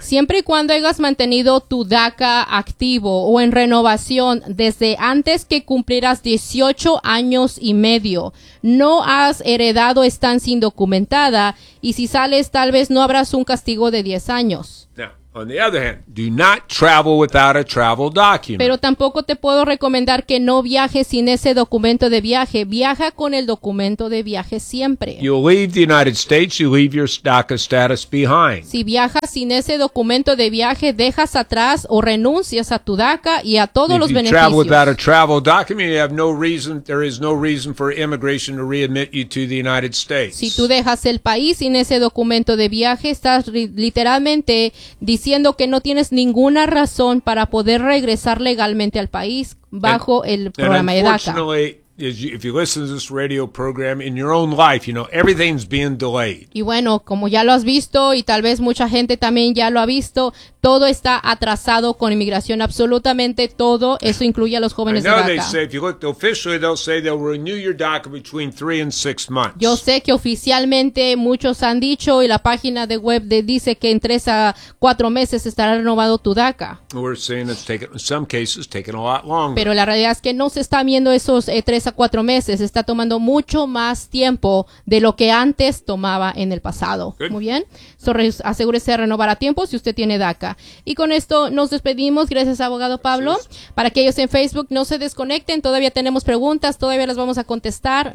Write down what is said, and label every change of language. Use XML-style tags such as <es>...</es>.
<es>Siempre y cuando hayas mantenido tu DACA activo o en renovación desde antes que cumplieras 18 años y medio, no has heredado estancia indocumentada, y si sales, tal vez no habrás un castigo de 10 años.</es> <en>Now, On the other hand, do not travel without a travel document.</en> <es>Pero tampoco te puedo recomendar que no viajes sin ese documento de viaje. Viaja con el documento de viaje siempre.</es> <en>You leave the United States, you leave your DACA status behind.</en> <es>Si viajas sin ese documento de viaje, dejas atrás o renuncias a tu DACA y a todos los beneficios.</es> <en>If you travel without a travel document, you have no reason, there is no reason for immigration to readmit you to the United States.</en> <es>Si tú dejas el país sin ese documento de viaje, estás literalmente diciendo que no tienes ninguna razón para poder regresar legalmente al país bajo el programa de DACA.</es> <en>If you listen to this radio program in your own life, you know, everything's being delayed.</en> <es>Y bueno, como ya lo has visto y tal vez mucha gente también ya lo ha visto, todo está atrasado con inmigración, absolutamente todo, eso incluye a los jóvenes de DACA.</es> <en>They say, if you look officially, they'll say they'll renew your DACA between 3 and 6 months.</en> <es>Yo sé que oficialmente muchos han dicho y la página de web dice que en 3 a 4 meses estará renovado tu DACA.</es> <en>We're seeing it's taken, in some cases, taken a lot longer.</en> <es>Pero la realidad es que no se está viendo esos 3 a 4 meses, está tomando mucho más tiempo de lo que antes tomaba en el pasado.</es> <en>Good.</en> <es>Muy bien, so, asegúrese de renovar a tiempo si usted tiene DACA. Y con esto nos despedimos, gracias abogado Pablo. Gracias. Para aquellos en Facebook, no se desconecten, todavía tenemos preguntas, todavía las vamos a contestar.</es>